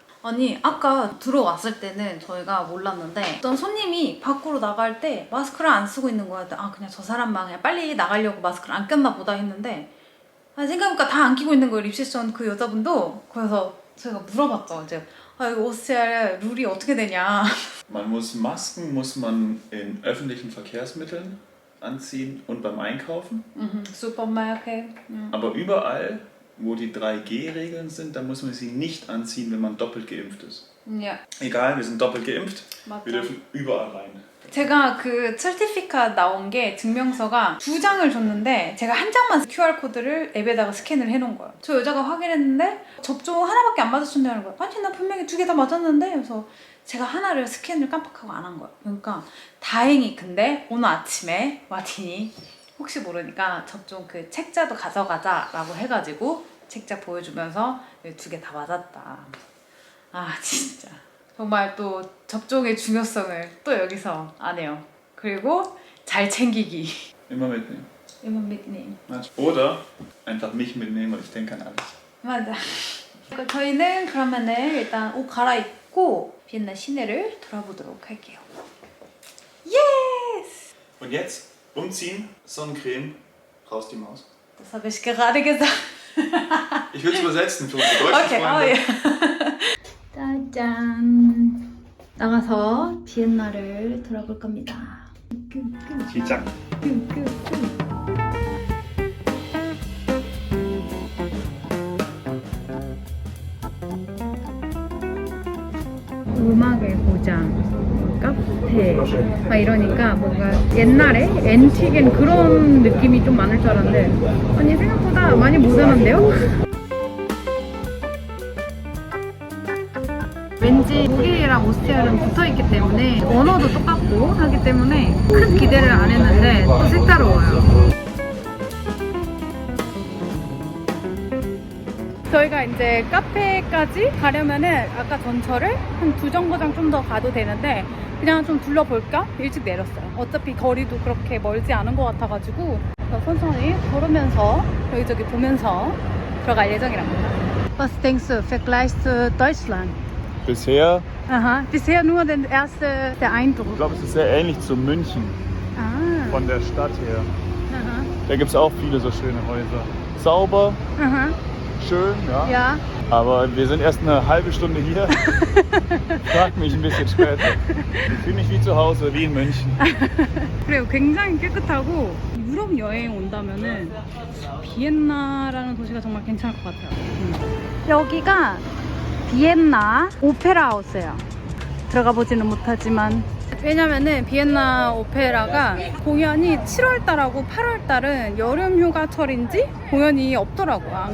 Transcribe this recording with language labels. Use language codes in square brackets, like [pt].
[ko] 아니 아까 들어왔을 때는 저희가 몰랐는데 어떤 손님이 밖으로 나갈 때 마스크를 안 쓰고 있는 거야. 아 그냥 저 사람만 그냥 빨리 나가려고 마스크를 안 꼈나 보다 했는데 생각해보니까 다 안 끼고 있는 거예요. 리셉션 그 여자분도. 그래서 제가 물어봤죠. 이제 이거 오스트리아 룰이 어떻게 되냐. [de] Man muss Masken muss man in öffentlichen Verkehrsmitteln anziehen und beim Einkaufen. [ko] 슈퍼마켓. [de] Aber überall, wo die 3G-Regeln sind, da muss man sie nicht anziehen, wenn man doppelt geimpft ist. Ja. Egal, wir sind doppelt geimpft, [ko] 맞아. [de] wir dürfen überall rein. [ko] 제가 그 certificate 나온 게 증명서가 2장을 줬는데 제가 한 장만 QR코드를 앱에다가 스캔을 해놓은 거예요. 저 여자가 확인했는데 접종 하나밖에 안 맞았다는 거예요. 아니 나 분명히 2개 다 맞았는데. 그래서 제가 하나를 스캔을 깜빡하고 안 한 거예요. 그러니까 다행히 근데 오늘 아침에 마틴이 혹시 모르니까 접종 그 책자도 가져가자 라고 해가지고 책자 보여주면서 2개 다 맞았다. 아 진짜 정말 또 접종의 중요성을 또 여기서 아네요. 그리고 잘 챙기기. [de] Immer mitnehmen. immer mitnehmen. Oder einfach mich mitnehmen und ich denke an alles. [ko] 맞아. 저희는 그러면은 일단 옷 갈아입고 비엔나 시내를 돌아보도록 할게요. [en] Yes! [de] Und jetzt umziehen, Sonnencreme, raus die Maus. Das habe ich gerade gesagt. Ich will es übersetzen für unsere deutschen Freunde. [ko] 짜잔. 나가서 비엔나를 돌아볼 겁니다. 시작. 음악의 고장, 카페 막 이러니까 뭔가 옛날에 앤틱엔 그런 느낌이 좀 많을 줄 알았는데 아니 생각보다 많이 모던한데요? 왠지 독일이랑 오스트리아랑 붙어있기 때문에 언어도 똑같고 하기 때문에 큰 기대를 안 했는데 또 색다르워요. 저희가 이제 카페까지 가려면은 아까 전철을 한 2정거장 좀 더 가도 되는데 그냥 좀 둘러볼까? 일찍 내렸어요. 어차피 거리도 그렇게 멀지 않은 것 같아가지고 천천히 걸으면서 여기저기 보면서 들어갈 예정이랍니다. [de] Was denkst du, Vergleich zu Deutschland? Bisher, Aha, bisher nur der ich Eindruck. glaube, es ist sehr ähnlich zu München, Ah, von der Stadt her. aha, Da gibt es auch viele so schöne Häuser. Sauber, aha, schön, ja. ja. Aber wir sind erst eine halbe Stunde hier. Frag mich ein bisschen später. Ich fühle mich wie zu Hause, wie in München. [ko] 그래요. 굉장히 깨끗하고 유럽 여행 온다면은 비엔나라는 도시가 정말 괜찮을 것 같아요. 여기가 비엔나 오페라 하우스예요. 들어가 보지는 못하지만 왜냐면은 비엔나 오페라가 공연이 7월달하고 8월달은 여름 휴가철인지 공연이 없더라고요.